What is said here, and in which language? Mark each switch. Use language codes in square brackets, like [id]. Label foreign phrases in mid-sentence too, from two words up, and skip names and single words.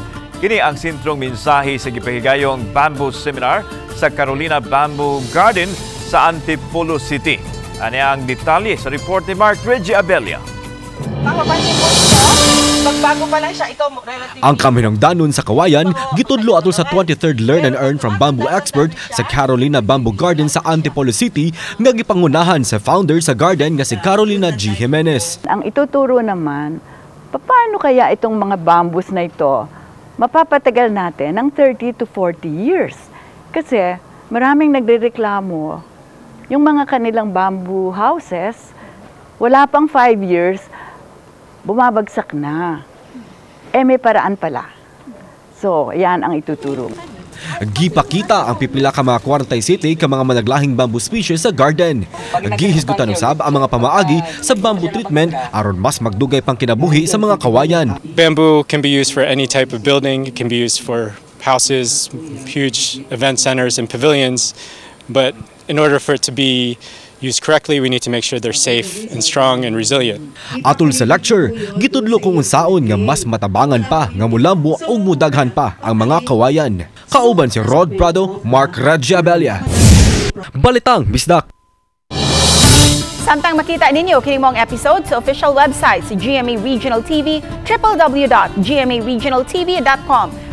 [ceb] Kini ang sentrong mensahe sa gipahigayong Bamboo Seminar sa Carolina Bamboo Garden sa Antipolo City. Ani ang detalye sa report ni Mark Reggie Abelia. Magbago pa lang siya, ito relative. Ang kaminungdanon sa kawayan gitudlo atol sa 23rd Learn and Earn from Bamboo Expert sa Carolina Bamboo Garden sa Antipolo City nga gipangunahan sa founder sa garden nga si Carolina G. Jimenez. [tl] Ang ituturo naman, paano kaya itong mga bamboos na ito mapapatagal natin ng 30 to 40 years? Kasi maraming nagrereklamo yung mga kanilang [en] bamboo houses, [tl] wala pang 5 years, bumabagsak na. May paraan pala. So, yan ang ituturo. [ceb] Gipakita ang pipila ka mga 47 ka mga managlahing [en] bamboo species [ceb] sa garden. Gihisgutan usab ang mga pamaagi sa [en] bamboo treatment [ceb] aron mas magdugay pang kinabuhi sa mga kawayan. [en] Bamboo can be used for any type of building. It can be used for houses, huge event centers and pavilions. But in order for it to be used correctly, we need to make sure they're safe and strong and resilient. [ceb] Atol sa lecture, gitudlo kung unsaon nga mas matabangan pa nga mulambo o mudaghan pa ang mga kawayan. Kauban si Rod Prado, Mark Reggie Abelia. Balitang Bisdak. Samtang makita ninyo kini mong episode sa official website sa GMA Regional TV, www.gmaregionaltv.com.